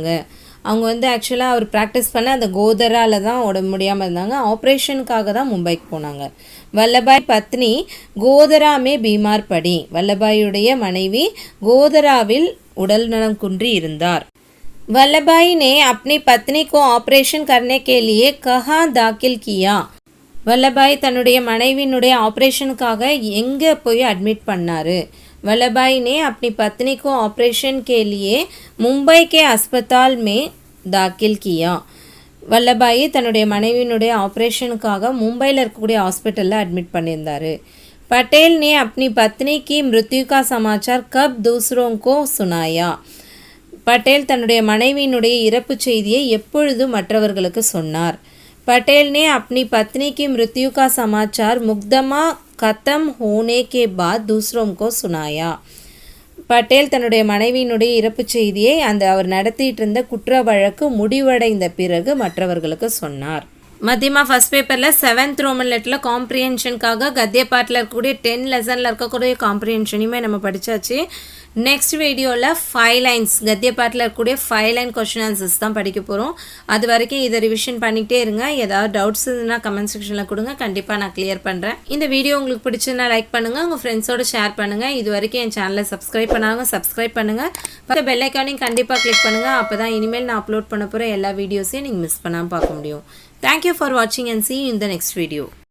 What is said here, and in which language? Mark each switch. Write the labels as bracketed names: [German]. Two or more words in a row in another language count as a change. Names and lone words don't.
[Tamil] அவங்க ஆக்சுவலாக அவர் ப்ராக்டிஸ் பண்ண அந்த கோதராவில் தான் உடம்பு முடியாமல் இருந்தாங்க. ஆப்ரேஷனுக்காக தான் மும்பைக்கு போனாங்க. வல்லபாய் [Hindi] पत्नी गोधरा में बीमार पड़ी. [Tamil] வல்லபாயுடைய மனைவி கோதராவில் உடல் நலம் குன்றி இருந்தார். [Hindi] வல்லபாய் ने अपनी पत्नी को ऑपरेशन करने के लिए कहाँ दाखिल किया. [Tamil] வல்லபாய் தன்னுடைய மனைவியினுடைய ஆப்ரேஷனுக்காக எங்கே போய் அட்மிட் பண்ணார். [Hindi] वल्लभाई ने अपनी पत्नी को ऑपरेशन के लिए मुंबई के अस्पताल में दाखिल किया. [Tamil] வல்லபாய் தன்னுடைய மனைவியினுடைய ஆப்ரேஷனுக்காக மும்பையில் இருக்கக்கூடிய ஹாஸ்பிட்டலில் அட்மிட் பண்ணியிருந்தார். [Hindi] पटेल ने अपनी पत्नी की मृत्यु का समाचार कब दूसरों को सुनाया. [Tamil] பட்டேல் தன்னுடைய மனைவியினுடைய இறப்பு செய்தியை எப்பொழுது மற்றவர்களுக்கு சொன்னார். [Hindi] पटेल ने अपनी पत्नी की मृत्यु का समाचार मुकदमा खत्म होने के बाद दूसरों को सुनाया. [Tamil] பட்டேல் தன்னுடைய மனைவியினுடைய இறப்பு செய்தியை அவர் நடத்திட்டு இருந்த குற்ற வழக்கு முடிவடைந்த பிறகு மற்றவர்களுக்கு சொன்னார். மத்தியமா ஃபர்ஸ்ட் பேப்பரில் 7th [English] roman letter [Tamil] காம்ப்ரிஹென்ஷனுக்காக [Hindi] गद्य पाठ [Tamil] இருக்கக்கூடிய 10 லெசனில் இருக்கக்கூடிய காம்ப்ரிஹென்ஷனையுமே நம்ம படித்தாச்சு. [English] next video [Tamil] 5 லைன்ஸ் [Hindi] गद्य पाठ [Tamil] இருக்கக்கூடிய 5 [English] line question answers [Tamil] தான் படிக்க போகிறோம். அது வரைக்கும் இதை ரிவிஷன் பண்ணிகிட்டே இருங்க. ஏதாவது டவுட்ஸ் இருந்தால் [English] comment section [Tamil] கொடுங்க, கண்டிப்பாக நான் கிளியர் பண்ணுறேன். இந்த வீடியோ உங்களுக்கு பிடிச்சதுன்னா லைக் பண்ணுங்கள், உங்கள் ஃப்ரெண்ட்ஸோடு ஷேர் பண்ணுங்கள். இது வரைக்கும் என் சேனலை சப்ஸ்கிரைப் பண்ணாங்க சப்ஸ்கிரைப் பண்ணுங்கள். [English] but bell icon [Tamil] கண்டிப்பாக கிளிக் பண்ணுங்கள். அப்போ தான் இனிமேல் நான் அப்லோட் பண்ண போகிற எல்லா வீடியோஸையும் நீங்கள் மிஸ் பண்ணாமல் பார்க்க முடியும். [English] Thank you for watching and see you in the next video.